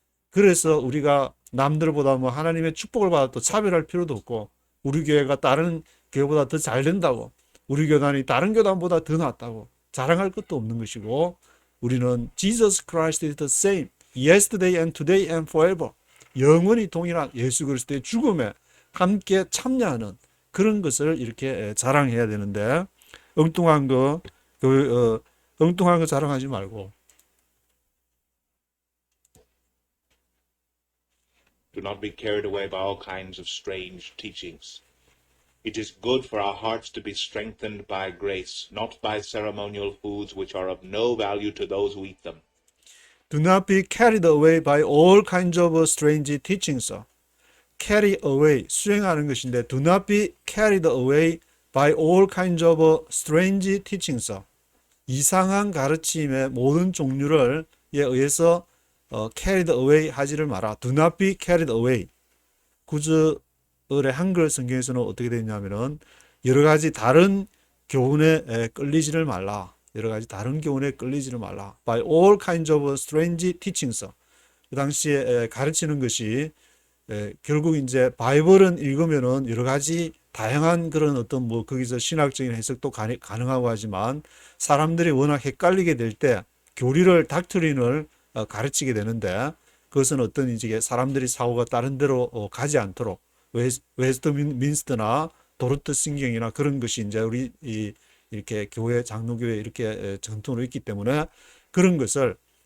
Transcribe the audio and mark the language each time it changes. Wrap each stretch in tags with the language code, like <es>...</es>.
<ko>그래서 우리가 남들보다 하나님의 축복을 받아도 차별할 필요도 없고 우리 교회가 다른 교회보다 더 잘 된다고, 우리 교단이 다른 교단보다 더 낫다고 자랑할 것도 없는 것이고, 우리는 Jesus Christ is the same yesterday and today and forever. 영원히 동일한 예수 그리스도의 죽음에 함께 참여하는 그런 것을 이렇게 자랑해야 되는데 엉뚱한 거 엉뚱한 거 자랑하지 말고</ko> <en>Do not be carried away by all kinds of strange teachings. It is good for our hearts to be strengthened by grace, not by ceremonial foods which are of no value to those who eat them. Do not be carried away by all kinds of strange teachings. carry away, 수행하는 것인데 do not be carried away by all kinds of strange teachings.</en> <ko>이상한 가르침의 모든 종류를 의해서 carried away 하지를 마라.</ko> <en>do not be carried away.</en> <ko>구절의 한글 성경에서는 어떻게 되어 있냐면은 여러 가지 다른 교훈에 끌리지를 말라. 여러 가지 다른 교훈에 끌리지를 말라.</ko> <en>by all kinds of strange teachings.</en> <ko>그 당시에 가르치는 것이 결국 이제 바이블은 읽으면은 여러 가지 다양한 그런 어떤 뭐 거기서 신학적인 해석도 가능하고 하지만 사람들이 워낙 헷갈리게 될 때 교리를 닥트린을 가르치게 되는데 그것은 어떤 이제 사람들이 사고가 다른 데로 가지 않도록 웨스트민스터나 도르트 신경이나 그런 것이 이제 우리 이렇게 교회 장로교회 이렇게 전통으로 있기 때문에 그런 것을</ko>